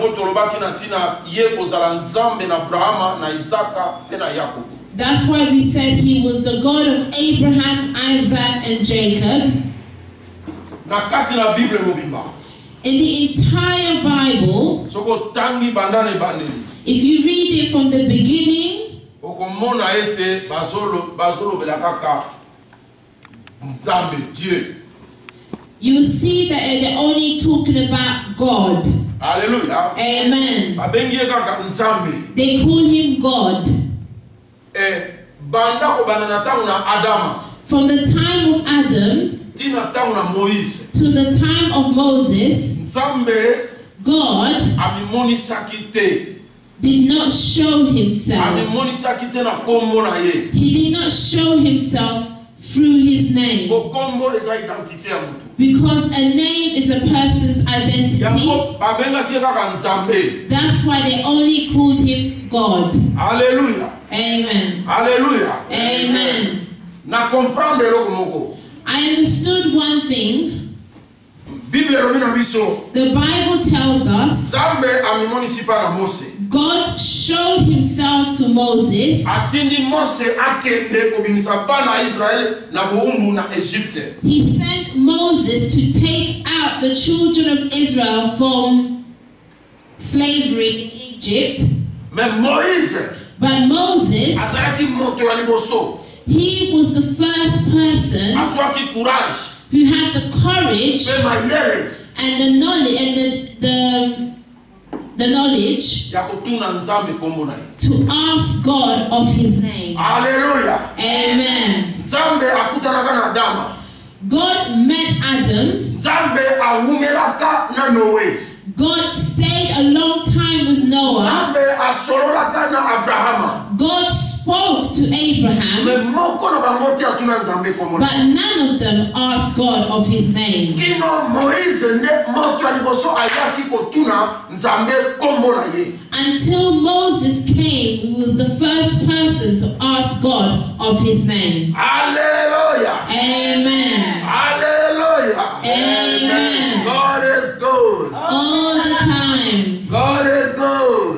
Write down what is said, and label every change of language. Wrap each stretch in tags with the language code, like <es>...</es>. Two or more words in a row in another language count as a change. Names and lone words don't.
<en>That's why we said he was the God of Abraham, Isaac, and Jacob. In the entire Bible, if you read it from the beginning</en> <ln>okomona ete bazolo belakaka Nzambe Dieu.</ln> <en>You see that they're only talking about God. Alléluia. Amen.</en> <ln>Babengie kaka Nzambe.</ln> <en>They call him God.</en> <ln>Banda ko banana tangu na Adama.</ln> <en>From the time of Adam</en> <ln>Tina tangu na Moïse.</ln> <en>to the time of Moses,</en> <ln>Nzambe</ln> <en>God</en> <ln>amimonisaki te.</ln> <en>did not show himself.</en> <ln>Amimonisaki te na kombo na ye.</ln> <en>He did not show himself through his name.</en> <ln>Kombo eza identité ya mutu.</ln> <en>Because a name is a person's identity.</en> <ln>Yango babengaki kaka Nzambe.</ln> <en>That's why they only called him God. Alléluia. Amen. Alléluia. Amen.</en> <ln>Na comprendre eloko moko.</ln> <en>I understood one thing.</en> <ln>Bible romina biso.</ln> <en>The Bible tells us</en> <ln>Nzambe amimonisi pa na Mose.</ln> <en>God showed himself to Moses.</en> <ln>Atindi Mose akende kobimisa bana Israel na buumbu na Egypte.</ln> <en>He sent Moses to take out the children of Israel from slavery in Egypt.</en> <fr>Mais Moïse</fr> <en>But Moses,</en> <ln>azalaki moto ya liboso.</ln> <en>he was the first person</en> <ln>Azwaki courage.</ln> <en>who had the courage</en> <ln>Pe mayele</ln> <en>and the knowledge the knowledge</en> <ln>ya kotuna Nzambe kombo na ye.</ln> <en>to ask God of his name. Alléluia. Amen.</en> <ln>Nzambe akutanaka na Adama.</ln> <en>God met Adam.</en> <ln>Nzambe awumelaka na Noé.</ln> <en>God stayed a long time with Noah.</en> <ln>Nzambe asololaka na Abrahama.</ln> <en>God spoke to Abraham,</en> <ln>Mais moko na bango te atuna Nzambe kombo na ye.</ln> <en>but none of them asked God of his name.</en> <ln>Kino Moïse nde moto ya liboso ayaki kotuna Nzambe kombo na ye.</ln> <en>Until Moses came, he was the first person to ask God of his name. Hallelujah. Amen. Hallelujah. Amen. God is good. All the time. God is good.</en>